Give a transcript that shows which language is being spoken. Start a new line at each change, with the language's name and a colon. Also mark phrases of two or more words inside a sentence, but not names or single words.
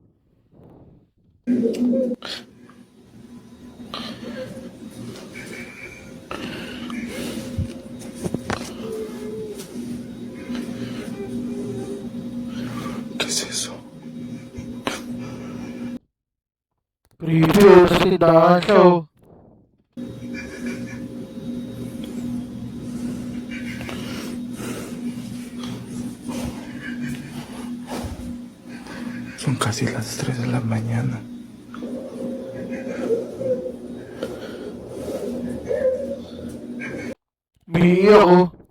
Spanish: ¿Qué es eso?
Filipino: Creepy oh, sa tindahan siya oh.
Spanish: Son casi las 3 de la mañana.
Filipino: Umiiyak oh.